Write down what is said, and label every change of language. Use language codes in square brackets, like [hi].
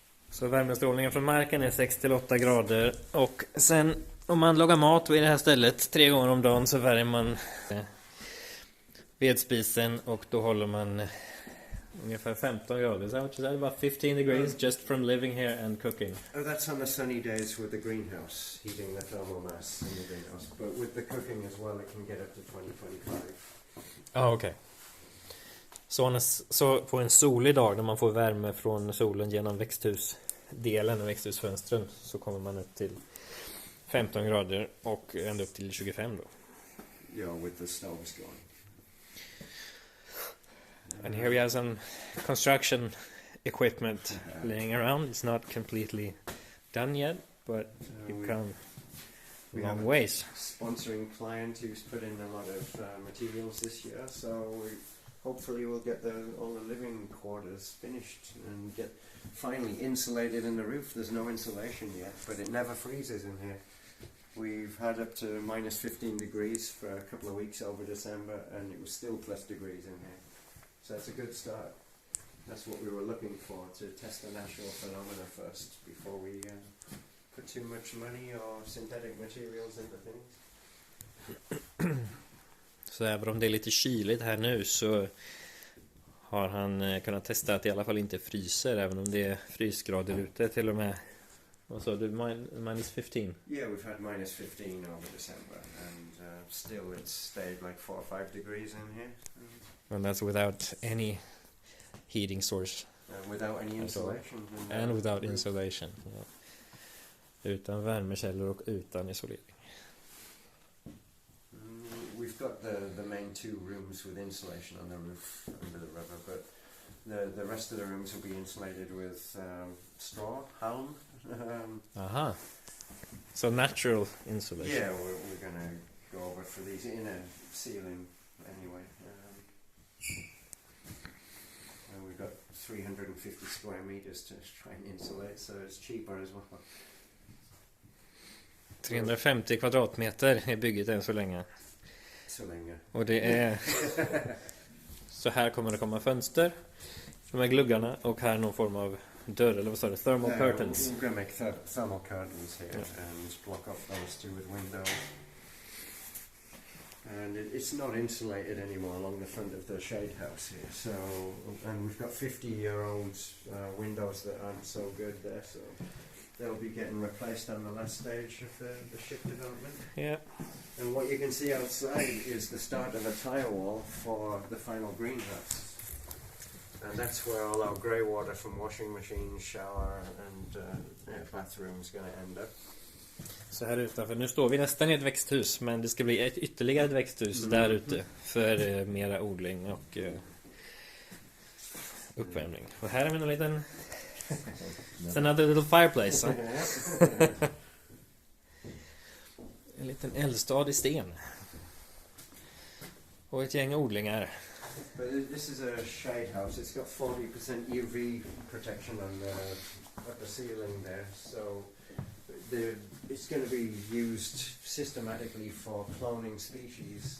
[sv] Så värmestrålningen från marken är 6-8 grader. Och sen om man lagar mat vid det här stället 3 gånger om dagen så värmer man vedspisen och då håller man ungefär 15 grader. [en] So which is about 15 degrees just from living here and cooking. Oh, that's on the sunny days with the greenhouse, heating the thermal mass in the greenhouse. But with the cooking as well, it can get up to 20-25. [sv] Ja, okej. Så på en solig dag när man får värme från solen genom växthusdelen och växthusfönstren så kommer man upp till 15 grader och ända upp till 25 då. [en] Yeah, with the stoves going. And here we have some construction equipment laying around. It's not completely done yet, but we've come long ways. Sponsoring client who's put in a lot of materials this year, so hopefully we'll get all the living quarters finished and get finally insulated in the roof. There's no insulation yet, but it never freezes in here. We've had up to minus 15 degrees for a couple of weeks over December, and it was still plus degrees in here. So that's a good start. That's what we were looking for, to test the natural phenomena first before we put too much money or synthetic materials into things. [sv] Så även om det är lite kyligt här nu så har han kunnat testa att det i alla fall inte fryser även om det är frysgrader ute till och med. Vad sa du? Minus 15? [en] Yeah, we've had minus 15 over December and still it's stayed like 4 or 5 degrees in here. And that's without any heating source. And without any insulation. And without insulation. Yeah. [sv] Utan värmekällor och utan isolering. [en] We've got the main 2 rooms with insulation on the roof under the river, but the rest of the rooms will be insulated with straw, halm. Aha. So natural insulation. Yeah, we're going to go over for these inner ceiling anyway. And we've got 350 square meters to try and insulate, so it's cheaper as well. [sv] 350 kvadratmeter är bygget än så länge. Så länge. Och det är så här kommer det komma fönster, de här gluggarna, och här någon form av dörr, eller vad sa du? [en] Thermal curtains. We're going to make thermal curtains here and block off those 2 with windows. And it's not insulated anymore along the front of the shade house here. So, and we've got 50-year-old windows that aren't so good there, so they'll be getting replaced on the last stage of the ship development. Yeah. And what you can see outside is the start of a tile wall for the final greenhouse. And that's where all our grey water from washing machines, shower and bathroom is going to end up. [sv] Så här utanför. Nu står vi nästan i ett växthus, men det ska bli ytterligare ett växthus där ute för mera odling och uppvärmning. Och här har vi en liten [en] It's another little fireplace. Huh? [sv] En liten eldstad i sten. Och ett gäng odlingar. [en] But this is a shade house. It's got 40% UV protection on the upper ceiling there, so it's going to be used systematically for cloning species.